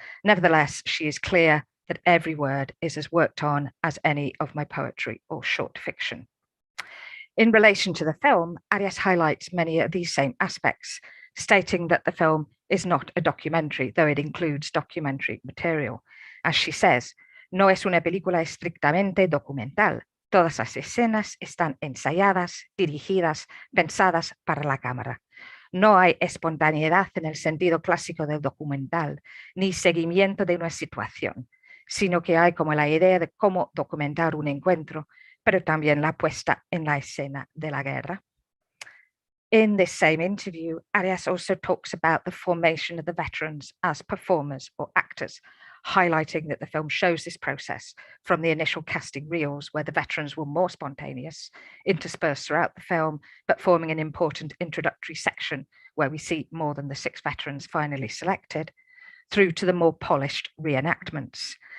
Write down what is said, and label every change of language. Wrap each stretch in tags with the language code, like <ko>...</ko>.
<en>Nevertheless, she is clear that every word is as worked on as any of my poetry or short fiction. In relation to the film, Arias highlights many of these same aspects, stating that the film is not a documentary, though it includes documentary material. As she says,</en> <es>no es una película estrictamente documental. Todas las escenas están ensayadas, dirigidas, pensadas para la cámara. No hay espontaneidad en el sentido clásico del documental, ni seguimiento de una situación, sino que hay como la idea de cómo documentar un encuentro, pero también la puesta en la escena de la guerra.</es> <en>In this same interview, Arias also talks about the formation of the veterans as performers or actors, highlighting that the film shows this process from the initial casting reels, where the veterans were more spontaneous, interspersed throughout the film, but forming an important introductory section where we see more than the 6 veterans finally selected, through to the more polished reenactments.</en>